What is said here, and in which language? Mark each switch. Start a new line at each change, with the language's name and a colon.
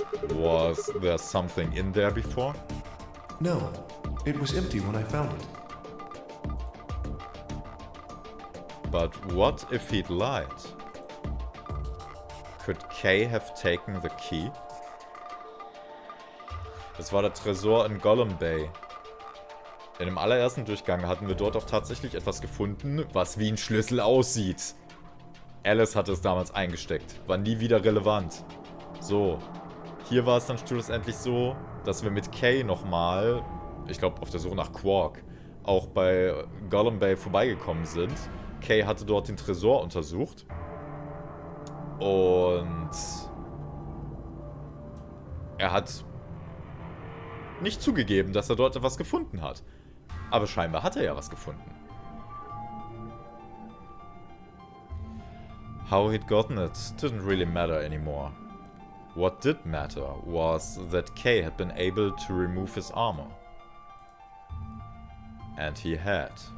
English: Was there something in there before? No. It was empty when I found it. But what if he'd lied? Could Kay have taken the key?
German: Das war der Tresor in Gollum Bay. In dem allerersten Durchgang hatten wir dort auch tatsächlich etwas gefunden, was wie ein Schlüssel aussieht. Alice hatte es damals eingesteckt. War nie wieder relevant. So. Hier war es dann schlussendlich so, dass wir mit Kay nochmal, ich glaube auf der Suche nach Quark, auch bei Gollum Bay vorbeigekommen sind. Kay hatte dort den Tresor untersucht. Und er hat nicht zugegeben, dass er dort etwas gefunden hat. Aber scheinbar hat er ja was gefunden.
English: How he'd gotten it didn't really matter anymore. What did matter was that Kay had been able to remove his armor. And he had.